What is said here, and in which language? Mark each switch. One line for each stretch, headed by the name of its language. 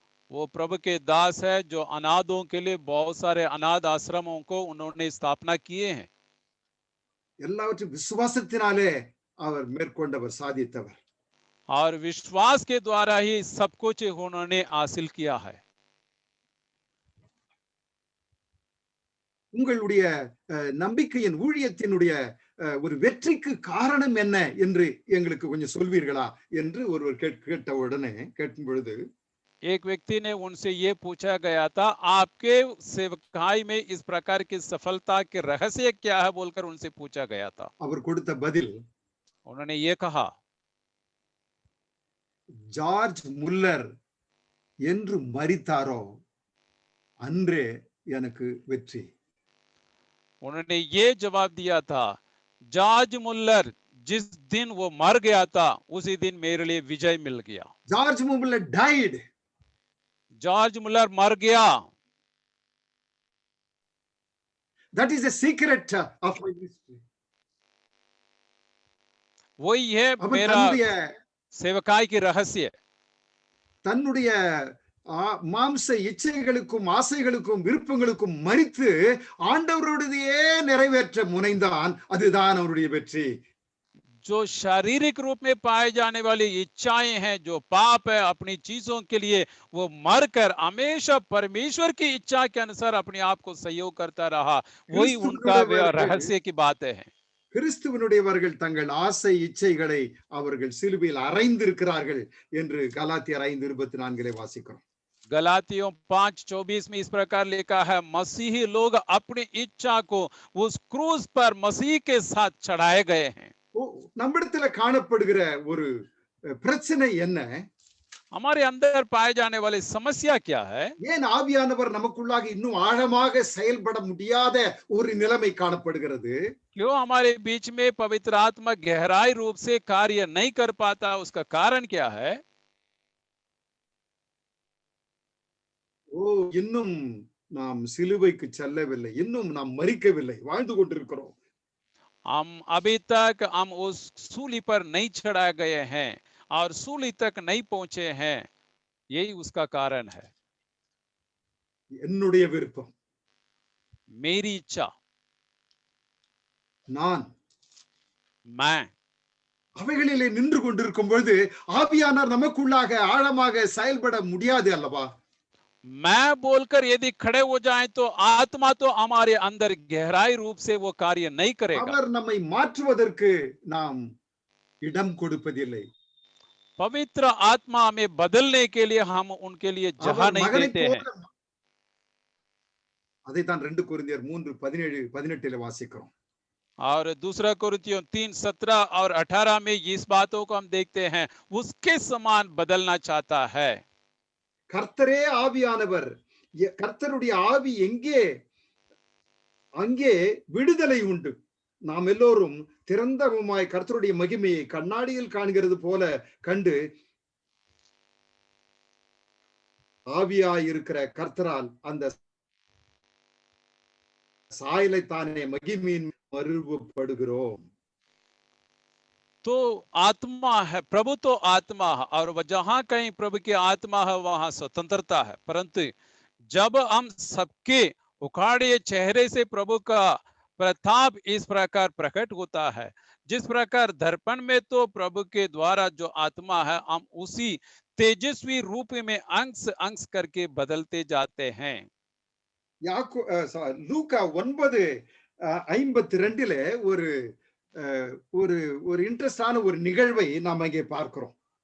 Hindi: वो प्रभु के दास है जो अनाथों के लिए बहुत सारे अनाथ आश्रमों को उन्होंने स्थापना किए हैं।
Tamil: எல்லாவற்றையும் விசுவாசத்தினாலே அவர் மேற்கொண்டவர், சாதித்தவர்.
Hindi: और विश्वास के द्वारा ही सब कुछ उन्होंने हासिल किया है।
Tamil: உங்களுடைய நம்பிக்கையின் ஊழியத்தினுடைய ஒரு வெற்றிக்கு காரணம் என்ன என்று எங்களுக்கு கொஞ்சம் சொல்வீர்களா என்று ஒருவர் கேட்ட உடனே கேட்கும் பொழுது
Hindi: एक व्यक्ति ने उनसे ये पूछा गया था, आपके सेवकाई में इस प्रकार की सफलता के रहस्य क्या है बोलकर उनसे पूछा गया था।
Tamil: அவர் கொடுத்த பதில்,
Hindi: उन्होंने ये कहा,
Tamil: ஜார்ஜ் முல்லர் என்று மரித்தாரோ அன்றே எனக்கு வெற்றி.
Hindi: उन्होंने ये जवाब दिया था, जॉर्ज मुल्लर जिस दिन वो मर गया था उसी दिन मेरे लिए विजय मिल गया।
Tamil: George Muller
English: died.
Hindi: George Muller मर गया।
English: That is the secret of my history.
Hindi: वही है
Tamil: அவர்
Hindi: मेरा सेवकाई की रहस्य।
Tamil: தன்னுடைய மாம்ச இச்சைகளுக்கும் ஆசைகளுக்கும் விருப்பங்களுக்கும் மரித்து ஆண்டவருடையே நிறைவேற்ற முனைந்தான். அதுதான் அவருடைய வெற்றி.
Hindi: जो शारीरिक रूप में पाए जाने वाली इच्छाएं हैं, जो पाप है, अपनी चीजों के लिए वो मरकर हमेशा परमेश्वर की इच्छा के अनुसार अपने आप को सहयोग करता रहा, वही उनका रहस्य की बातें हैं।
Tamil: கிறிஸ்துவனுடையவர்கள் தங்கள் ஆசை இச்சைகளை அவர்கள் சிலுவையில் அறைந்திருக்கிறார்கள் என்று கலாத்தியர் 5:24 வாசிக்கிறோம்.
Hindi: गलातियों 5:24 में इस प्रकार लिखा है, मसीही लोग अपनी इच्छा को उस क्रूस पर मसीह के साथ चढ़ाए गए हैं।
Tamil: நம்மிடத்துல காணப்படுகிற ஒரு பிரச்சனை என்ன?
Hindi: हमारे अंदर पाए जाने वाली समस्या क्या है?
Tamil: ஏன் ஆவியானவர் நமக்குள்ளாக இன்னும் ஆழமாக செயல்பட முடியாத ஒரு நிலைமை காணப்படுகிறது?
Hindi: क्यों हमारे बीच में पवित्र आत्मा गहराई रूप से कार्य नहीं कर पाता? उसका कारण क्या है?
Tamil: இன்னும் நாம் சிலுவைக்கு செல்லவில்லை, இன்னும் நாம் மரிக்கவில்லை, வாழ்ந்து கொண்டிருக்கிறோம்.
Hindi: हम अभी तक हम उस सूली पर नहीं चढ़ाए गए हैं और सूली तक नहीं पहुंचे हैं, यही उसका कारण है।
Tamil: என்னுடைய விருப்பம்,
Hindi: मेरी इच्छा,
Tamil: நான்
Hindi: मैं,
Tamil: அவைகளிலே நின்று கொண்டிருக்கும் பொழுது ஆவியானவர் நமக்குள்ளாக ஆழமாக செயல்பட முடியாது அல்லவா?
Hindi: मैं बोलकर यदि खड़े हो जाएं तो आत्मा तो हमारे अंदर गहराई रूप से वो कार्य नहीं करेगा।
Tamil: அவர் நம்மை மாற்றுவதற்கு நாம் இடம் கொடுப்பதில்லை.
Hindi: पवित्र आत्मा हमें बदलने के लिए हम उनके लिए जगह नहीं देते हैं।
Tamil: அதைத்தான் 2 கொரிந்தியர் 3:17 வாசிக்கிறோம்.
Hindi: और दूसरा कोरिन्थियों 3:17 और 18 में इस बातों को हम देखते हैं, उसके समान बदलना चाहता है।
Tamil: கர்த்தரே ஆவியானவர், கர்த்தருடைய ஆவி எங்கே அங்கே விடுதலை உண்டு. நாம் எல்லோரும் திறந்தவுமாய் கர்த்தருடைய மகிமையை கண்ணாடியில் காண்கிறது போல கண்டு ஆவியாய் இருக்கிற கர்த்தரால் அந்த சாயலை தானே மகிமையின் மறுபடுகிறோம்.
Hindi: तो आत्मा है, प्रभु तो आत्मा है, और जहां कहीं प्रभु की आत्मा है वहां स्वतंत्रता है। परंतु जब हम सबके उखाड़े चेहरे से प्रभु का प्रताप इस प्रकार प्रकट होता है, जिस प्रकार दर्पण में तो प्रभु के द्वारा जो आत्मा है, हम उसी तेजस्वी रूप में अंश अंश करके बदलते जाते हैं।
Tamil: லூக்கா 9:52 ஒரு ஒரு ஒரு இன்ட்ரெஸ்டான ஒரு நிகழ்வை நாம் இங்கே பார்க்கிறோம்.